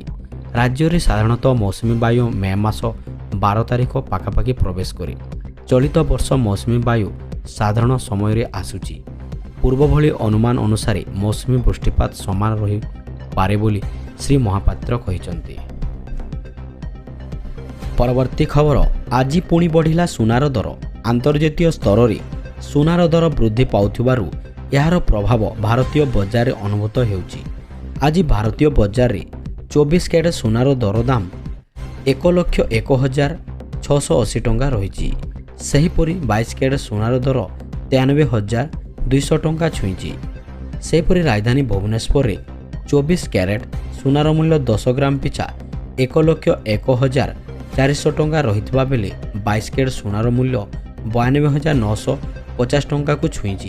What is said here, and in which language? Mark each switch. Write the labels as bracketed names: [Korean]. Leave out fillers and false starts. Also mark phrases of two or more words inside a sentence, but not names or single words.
[Odia] ରାଜ୍ୟ ରେ ସାଧାରଣତଃ ମୌସୁମୀ ବାୟୁ ମେ ମାସ 12 ତାରିଖ ପାଖାପାଖି ପ୍ରବେଶ କରେ। ଚଳିତ ବର୍ଷ ମୌସୁମୀ ବାୟୁ ସାଧାରଣ ସମୟ ରେ ଆସୁଛି। ପୂର୍ବ ଭଲି ଅନୁମାନ ଅନୁସାର ମୌସୁମୀ ବୃଷ୍ଟିପାତ ସମାନ ରହି ପାରେ ବୋଲି ଶ୍ରୀ ମହାପାତ୍ର କହିସନ୍ତି। ପରବର୍ତ୍ତୀ ଖବର ଆଜ ପୁଣି ବଢ଼ିଲା ସୁନାର ଦର ଅନ୍ତର୍ଜାତୀୟ ସ୍ତର ରେ ସୁନାର ଦର ବୃଦ୍ଧି ପାଉଥିବାରୁ ଯାର ପ୍ରଭାବ ଭାରତୀୟ ବଜାର ରେ ଅନୁଭୂତ ହେଉଛି। ଆଜ ଭାରତୀୟ ବଜାର ରେ 24 କ୍ୟାରେଟ ସୁନାର ଦରଦାମ 1,01,000 680 ଟଙ୍କା ରହିଛି। ସେହିପରି 22 କ୍ୟାରେଟ୍ ସୁନାର ଦର 93,200 ଟଙ୍କା ଛୁଇଁଛି। ସେହିପରି ରାଜଧାନୀ ଭୁବନେଶ୍ୱରରେ 24 କ୍ୟାରେଟ୍ ସୁନାର ମୂଲ୍ୟ 10 ଗ୍ରାମ ପିଛା 1,01,400 ଟଙ୍କା ରହିଥିବା ବେଳେ 22 କ୍ୟାରେଟ୍ ସୁନାର ମୂଲ୍ୟ 92,950 ଟଙ୍କାକୁ ଛୁଇଁଛି।